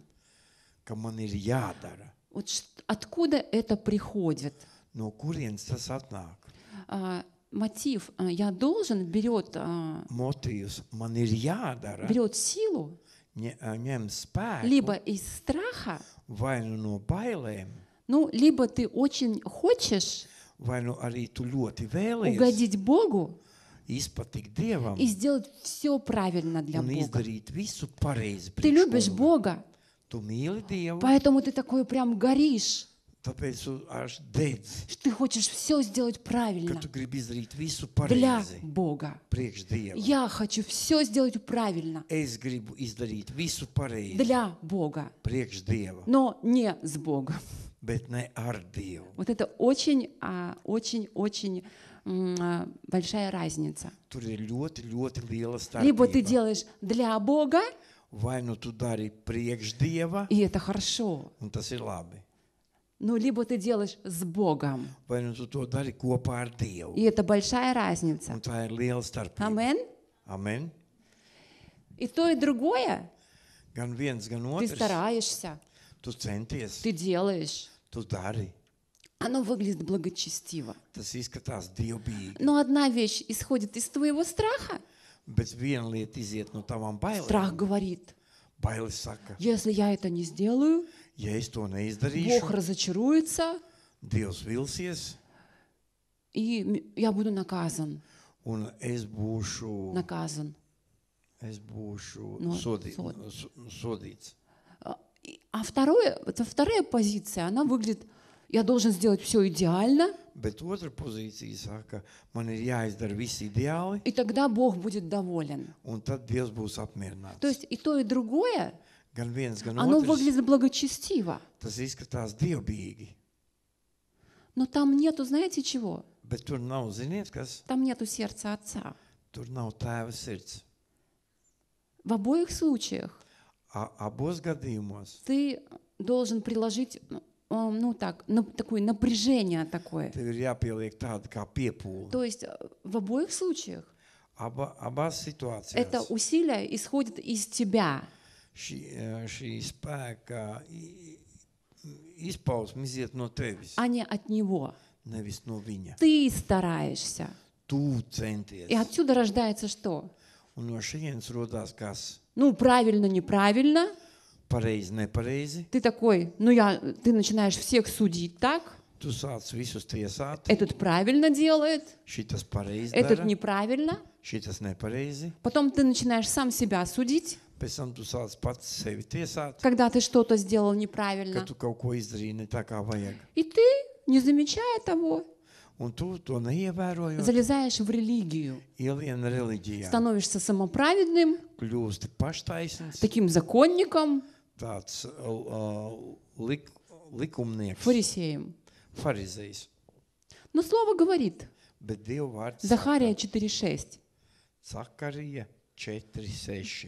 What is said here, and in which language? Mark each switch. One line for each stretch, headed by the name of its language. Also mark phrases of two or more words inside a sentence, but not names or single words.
Latvian: ka man ir jādara.
Russian: Вот откуда это приходит?
Latvian: No kurienes tas atnāk?
Russian: Мотив «я должен» берет
Latvian: Motīvs man ir jādara,
Russian: силу
Latvian: ņem spēku
Russian: либо из страха,
Latvian: vai nu no bailēm,
Russian: либо ты очень хочешь
Latvian: vai nu arī tu ļoti vēlies
Russian: угодить Богу,
Latvian: izpatikt Dievam
Russian: и сделать все правильно для
Latvian: un
Russian: Бога.
Latvian: izdarīt visu pareizi
Russian: Ты
Latvian: priekš
Russian: любишь
Latvian: kunga.
Russian: Бога,
Latvian: Tu mīli Dievu,
Russian: поэтому ты такой прям горишь,
Latvian: tāpēc tu až dedz,
Russian: что ты хочешь все сделать
Latvian: ka
Russian: правильно
Latvian: tu gribi izdarīt visu
Russian: для
Latvian: pareizi
Russian: Бога.
Latvian: priekš Dieva.
Russian: Я хочу все сделать правильно
Latvian: Es gribu izdarīt visu pareizi
Russian: для Бога,
Latvian: priekš Dieva,
Russian: но не с Богом.
Latvian: bet ne ar Dievu.
Russian: Вот это очень большая разница.
Latvian: Tur ir ļoti, ļoti liela
Russian: Либо ты
Latvian: starpība.
Russian: делаешь для Бога,
Latvian: Vai nu tu dari priekš Dieva,
Russian: и это хорошо,
Latvian: un tas ir labi,
Russian: ну, либо ты делаешь с Богом,
Latvian: vai nu tu to dari kopā ar Dievu.
Russian: и это большая разница.
Latvian: Un tā ir liela starpība.
Russian: Амен.
Latvian: Amen.
Russian: И то, и другое.
Latvian: Gan viens, gan
Russian: Ты
Latvian: otrs.
Russian: стараешься,
Latvian: Tu centies,
Russian: ты делаешь.
Latvian: tu dari.
Russian: Оно выглядит благочестиво.
Latvian: Tas izskatās dievbijīgi.
Russian: Но одна вещь исходит из твоего страха.
Latvian: Bet viena lieta iziet no tavām
Russian: Страх
Latvian: bailēm.
Russian: говорит,
Latvian: Bailes saka,
Russian: если я это не сделаю,
Latvian: ja es to
Russian: Бог
Latvian: neizdarīšu,
Russian: разочаруется,
Latvian: Dievs vilsies,
Russian: и я буду наказан.
Latvian: un es būšu
Russian: Наказан. No,
Latvian: sodīts.
Russian: А вторая позиция, она выглядит, я должен сделать все идеально,
Latvian: Bet otra pozīcija saka, man ir jāizdara viss ideāli,
Russian: и тогда Бог будет доволен.
Latvian: un tad Dievs būs apmierināts.
Russian: То есть и то, и другое,
Latvian: Gan viens, gan
Russian: оно
Latvian: otrs,
Russian: выглядит благочестиво.
Latvian: tas izskatās dievbijīgi.
Russian: Но там нету, знаете чего?
Latvian: Bet tur nav, ziniet, kas?
Russian: Там нету сердца Отца.
Latvian: Tur nav tēva sirds.
Russian: В обоих случаях
Latvian: Abos gadījumos
Russian: ты должен приложить, такое напряжение такое.
Latvian: tev ir jāpieliek tāda kā piepūle.
Russian: То есть в обоих случаях
Latvian: Abās situācijās
Russian: это усилие исходит из тебя.
Latvian: šī spēka izpausme iziet no tevis,
Russian: А не от него.
Latvian: nevis no viņa.
Russian: Ты стараешься.
Latvian: Tu centies.
Russian: И отсюда рождается что?
Latvian: Un no šejienes rodās kas
Russian: Ну, правильно, неправильно.
Latvian: pareizi, nepareizi.
Russian: Ты такой, ты начинаешь всех судить так.
Latvian: Tu sāc visus tiesāt.
Russian: Этот правильно делает,
Latvian: Šitas pareizi
Russian: этот
Latvian: dara,
Russian: неправильно.
Latvian: šitas nepareizi.
Russian: Потом ты начинаешь сам себя судить,
Latvian: Pēc tam tu sāc pats sevi tiesāt,
Russian: когда ты что-то сделал
Latvian: ka
Russian: неправильно.
Latvian: tu kaut ko izdarīji ne tā, kā vajag.
Russian: И ты, не замечая того,
Latvian: Un tu to neievērojot,
Russian: залезаешь в религию,
Latvian: ielien reliģijā.
Russian: становишься самоправедным,
Latvian: Kļūsti paštaisns,
Russian: таким законником,
Latvian: tāds likumnieks,
Russian: фарисеем.
Latvian: farizejs.
Russian: Но слово говорит,
Latvian: Bet Dieva vārds
Russian: Захария 4:6,
Latvian: Zakarija 4:6.